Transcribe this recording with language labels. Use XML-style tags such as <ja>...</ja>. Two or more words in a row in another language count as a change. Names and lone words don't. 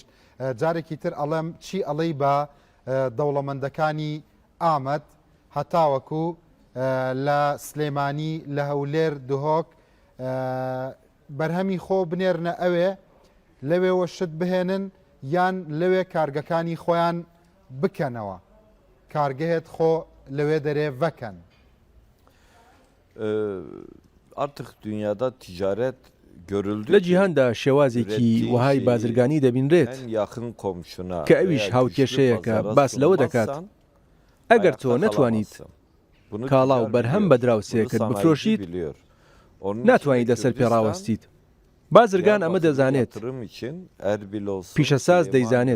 <ckb>جارێکی تر ئەڵێم چی ئەڵەی بە دەوڵەمەندەکانی ئامەد هەتاوەکو لە سلێمانی لە هەولێر دهۆک بەرهەمی خۆ بنێرنە ئەوێ لەوێوە شت بهێنن یان لەوێ کارگەکانی خۆیان بکەنەوە کارگەهێت خۆ لەوێ دەرێ vەکەن.</ckb> <tr>Artık dünyada ticaret görüldü.</tr> <ckb>لە جیهاندا شێوازێکی وهای بازرگانی دەبینرێت کە ئەویش هاوکێشەیەکە باس لەوە دەکات. ئەگەر تۆ نەتوانیت کاڵا و بەرهەم بە دراوسێکت بفرۆشیت ناتوانیت لەسەر پێڕاوەستیت. بازرگان ئەمە دەزانێت، پیشەساز دەیزانێت.</ckb>